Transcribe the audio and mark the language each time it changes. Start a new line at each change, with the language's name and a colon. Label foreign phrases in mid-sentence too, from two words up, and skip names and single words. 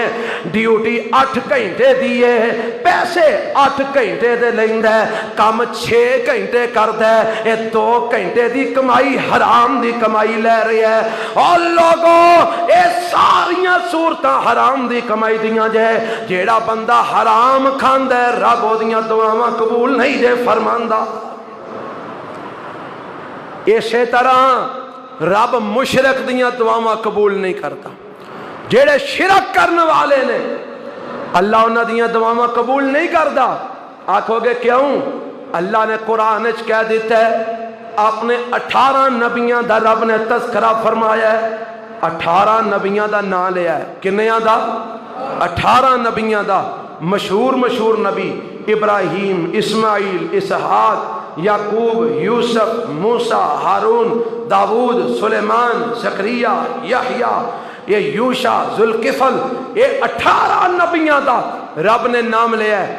Punjabi: ڈیوٹی 8 گھنٹے دیے، پیسے 8 گھنٹے دے لیندا ہے، کم 6 گھنٹے کردا ہے، یہ 2 گھنٹے دی کمائی حرام دی کمائی لے رہی ہے۔ اور لوگوں اے ساریاں صورتاں حرام دی کمائی دیاں جے، جیڑا بندہ حرام کھاندا ہے رب اودیاں دعاواں قبول نہیں دے فرماندا۔ اسی طرح رب مشرک دیاں دعاواں قبول نہیں کرتا، جیڑے شرک کرنے والے نے اللہ انہاں دیاں دعاواں قبول نہیں کرتا۔ آکھو گے کیوں؟ اللہ نے قرآن وچ کہہ دیتا ہے، اپنے 18 نبیاں دا رب نے تذکرہ فرمایا ہے، 18 نبیاں دا نام لیا ہے، کنیاں دا؟ 18 نبیاں دا، مشہور نبی ابراہیم، اسماعیل، اسحاق، یعقوب، یوسف، موسیٰ، ہارون، داود، سلیمان، زکریا، یحییٰ، یہ یوشع، ذوالکفل، یہ 18 نبیاں دا رب نے نام لیا ہے۔